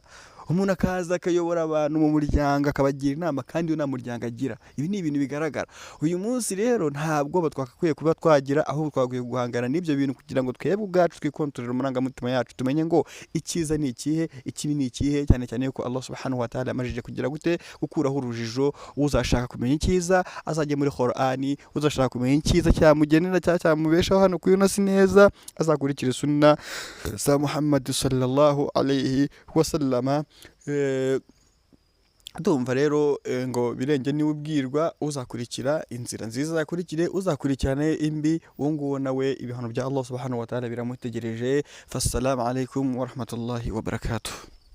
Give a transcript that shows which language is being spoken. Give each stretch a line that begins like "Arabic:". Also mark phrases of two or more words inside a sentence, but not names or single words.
Kinyarwanda: Umuntu akaza akayobora abantu mu muryango akabagira inama kandi nta muryango agira. Ibi ni ibintu bigaragara. Uyu munsi rero ntabwo twakwiye kuba twagira, aho twakwiye guhangana n'ibyo bintu kugira ngo twebwe ubwacu twikontorere umurangamutima yacu, tumenye ngo icyiza ni ikihe, ikibi ni ikihe, cyane cyane yuko
Arabic: الله سبحانه وتعالى
Kinyarwanda: amajije kugira gute, gukuraho urujijo. Uzashaka kumenya icyiza azajye muri Qur'ani, uzashaka kumenya icyiza cyamugenera cyangwa cyamubeshaho hano ku isi neza azakurikira sunna za
Arabic: محمد صلى الله عليه وسلم.
Kinyarwanda: Ndumva rero ngo birenge niwe ubwirwa, uzakurikira inzira nziza yakurikire, uzakurikirane imbi, uwo nguwo nawe ibihano bya
Arabic: الله سبحانه وتعالى
Kinyarwanda: biramutegereje.
Arabic: فالسلام عليكم ورحمة الله وبركاته.